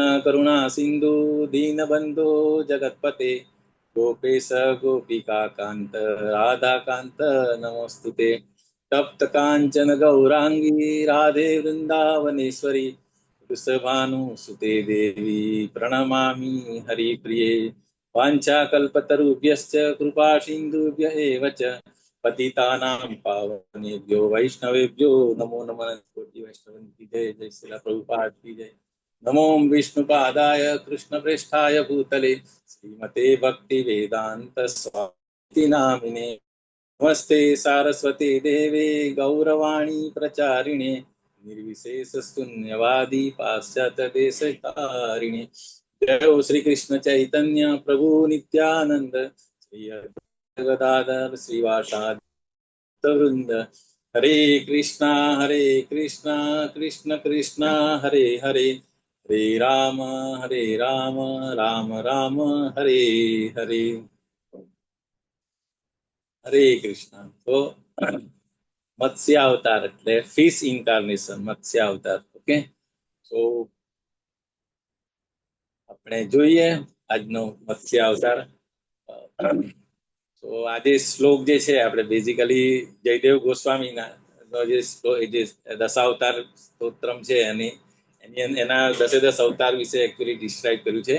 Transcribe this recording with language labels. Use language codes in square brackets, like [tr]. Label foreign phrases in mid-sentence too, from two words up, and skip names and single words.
[sa] करुणा सिंधु दीनबंधो जगत्पते गोपेश गोपिका कांत राधा कांत नमोस्तुते तप्त कांचन गौरांगी राधे वृंदावनेश्वरी वृषभानुसुते देवी प्रणमामि हरिप्रिये वाञ्छाकल्पतरुभ्यश्च कृपा सिन्धुभ्य एव च पतितानां पावनेभ्यो वैष्णवेभ्यो नमो नमः. [hi] कोटि वैष्णव की जय. जय श्रील प्रभुपाद की जय. [sa] नमो विष्णुपादाय कृष्णप्रेष्ठाय भूतले श्रीमते भक्ति वेदांत स्वामी नामिने नमस्ते सारस्वती देवे गौरवाणी प्रचारिणे निर्विशेष शून्यवादी पाश्चात्य देशतारिणे. जय श्री कृष्ण चैतन्य प्रभु नित्यानंद श्री गदाधर श्रीवासादि वृंद. हरे कृष्णा कृष्ण कृष्णा हरे हरे हरे राम राम राम हरे हरे. हरे कृष्ण. [gu] तो મત્સ્ય અવતાર એટલે [en] fish incarnation, [gu] મત્સ્ય અવતાર. ઓકે, તો આપણે જોઈએ આજનો મત્સ્ય અવતાર. તો આજે શ્લોક જે છે આપણે બેઝિકલી જયદેવ ગોસ્વામીના જે દશાવતાર સ્તોત્રમ છે એના 10 અવતાર વિશે [en] actually describe [gu] કર્યું છે.